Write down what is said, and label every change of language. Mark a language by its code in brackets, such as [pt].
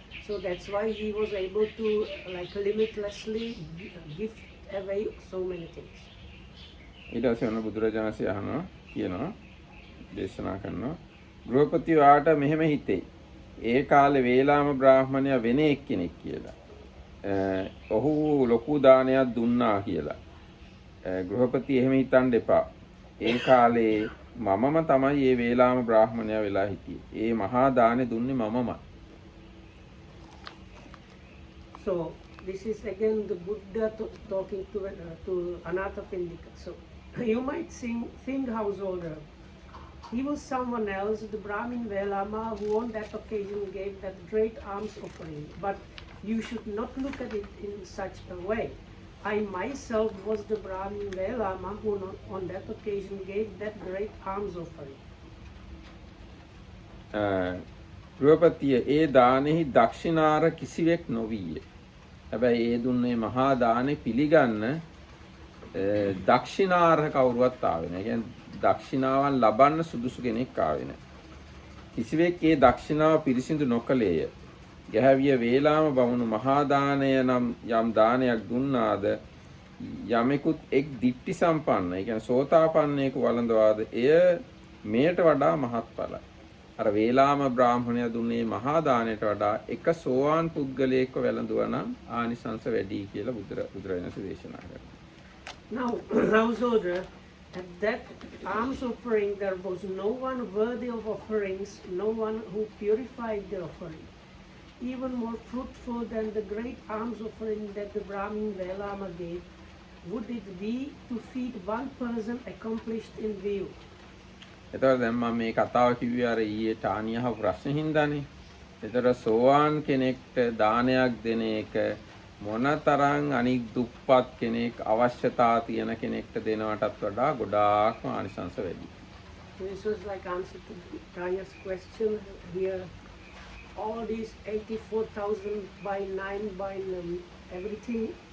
[en] So that's why he was able to like limitlessly give away so many things. [si] ඊට පස්සේ ඔන්න බුදුරජාණන්සේ අහනවා කියනවා දේශනා කරනවා ගෘහපතියාට මෙහෙම හිතේ. ඒ කාලේ වේලාම බ්‍රාහ්මණයා වෙන එක්කෙනෙක් කියලා. ඔහු ලොකු දානයක් දුන්නා කියලා. ගෘහපති එහෙම හිතන්න එපා. ඒ කාලේ මමම තමයි මේ වේලාම බ්‍රාහ්මණයා වෙලා හිටියේ. ඒ මහා දානේ දුන්නේ මමමයි. [en] So this is again the Buddha talking to Anathapindika. So you might think householder. He was someone else, the Brahmin Velama, who on that occasion gave that great alms offering. But you should not look at it in such a way. I myself was the Brahmin Velama who on that occasion gave that great alms offering. [si] ගෘහපතිය ඒ දානෙහි දක්ෂිනාර කිසිවෙක් නොවිය. හැබැයි ඒ දුන්නේ මහා දානෙ පිළිගන්න දක්ෂිනාර කවුරුවත් ආවේ නැහැ. කියන්නේ දක්ෂිනාවන් ලබන්න සුදුසු කෙනෙක් ආවේ නැහැ. කිසිවෙක් ඒ දක්ෂිනාව පිරිසිදු නොකළේය. ගැහැවිය වේලාම බමුණු මහා දානය නම් යම් දානයක් දුන්නාද යමෙකුත් එක් දිට්ඨි සම්පන්න, ඒ කියන්නේ සෝතාපන්නයෙකු වළඳවාද එය මෙයට වඩා මහත්ඵලයි. අර වේලාම බ්‍රාහ්මණයා දුන්නේ මහා දානයට වඩා එක සෝවාන් පුද්ගලයෙක්ව වැළඳුවා නම් ආනිසංස වැඩි කියලා බුදුරජාණන් දේශනා කරනවා. [en] Now, householder, at that alms offering there was no one worthy of offerings, no one who purified the offering. Even more fruitful than the great alms offering that the Brahmin Velama gave, would it be to feed one person accomplished in view. [si] එතකොට දැන් මම මේ කතාව කිව්වේ අර ඊයේ ටානියහ ප්‍රශ්න හින්දානේ. එතකොට සෝවාන් කෙනෙක්ට දානයක් දෙන එක මොනතරම් අනික් දුප්පත් කෙනෙක් අවශ්‍යතා තියෙන කෙනෙක්ට දෙනවටත් වඩා ගොඩාක්ම ආනිසංස වැඩි. [en] This was like answer to Tanya's question here. All these 84,000 by 9 by everything.